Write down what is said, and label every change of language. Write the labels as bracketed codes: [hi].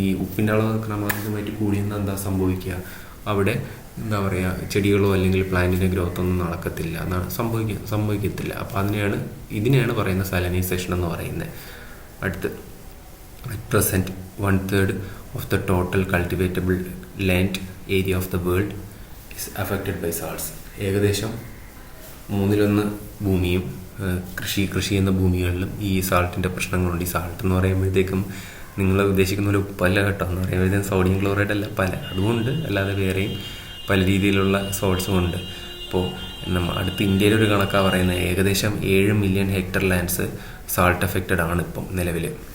[ml] ഈ ഉപ്പിൻ്റെ അളവ് ക്രമാതീതമായിട്ട് കൂടിയെന്ന് എന്താ സംഭവിക്കുക, അവിടെ എന്താ പറയുക ചെടികളോ അല്ലെങ്കിൽ പ്ലാന്റിൻ്റെ ഗ്രോത്ത് ഒന്നും നടക്കത്തില്ല, സംഭവിക്കത്തില്ല. അപ്പോൾ ഇതിനെയാണ് പറയുന്നത് സാലിനൈസേഷൻ എന്ന് പറയുന്നത്. അടുത്ത് [en] At present 1/3 of the total cultivatable land area of the world is affected by salts. [ml] ഏകദേശം 1/3 ഭൂമിയും കൃഷി ചെയ്യുന്ന ഭൂമികളിലും ഈ സാൾട്ടിൻ്റെ പ്രശ്നങ്ങളുണ്ട്. ഈ സാൾട്ട് എന്ന് പറയുമ്പോഴത്തേക്കും നിങ്ങൾ ഉദ്ദേശിക്കുന്ന ഒരു ഉപ്പല്ല കേട്ടോ. എന്ന് പറയുമ്പോഴത്തേക്കും സോഡിയം ക്ലോറൈഡ് അല്ല, അതുകൊണ്ട് അല്ലാതെ വേറെയും പല രീതിയിലുള്ള സോൾട്ട്സും ഉണ്ട്. അപ്പോൾ അടുത്ത് ഇന്ത്യയിലൊരു കണക്കാണ് പറയുന്നത്, ഏകദേശം 7 million hectare lands salt affected ആണ് ഇപ്പം നിലവിൽ.